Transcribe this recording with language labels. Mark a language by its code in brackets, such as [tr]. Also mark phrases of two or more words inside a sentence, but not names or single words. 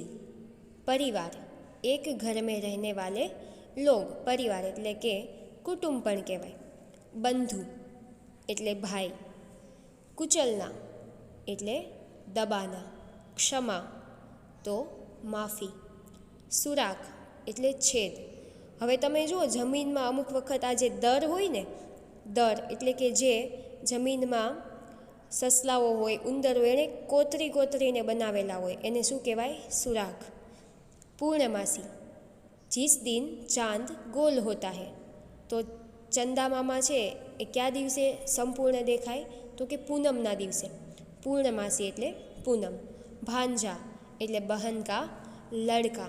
[hi] परिवार, एक घर में रहने वाले लोग। [gu] પરિવાર એટલે કે કુટુંબ પણ કહેવાય। બંધુ એટલે ભાઈ। કુચલના એટલે દબાના। ક્ષમા તો માફી। સુરાખ એટલે છેદ। હવે તમે જુઓ, જમીનમા અમુક વખત આ જે દર હોય ને, દર એટલે કે જે જમીનમા સસલાઓ હોય, ઉંદર હોય, એને કોતરી કોતરીને બનાવેલા હોય, એને શું કહેવાય? सुराख। [hi] पूर्णमासी, जिस दिन चांद गोल होता है। [gu] તો ચંદા મામા છે એ ક્યા દિવસે સંપૂર્ણ દેખાય? તો કે પૂનમના દિવસે। પૂર્ણમાસી એટલે પૂનમ। ભાંજા એટલે [hi] बहन का लड़का।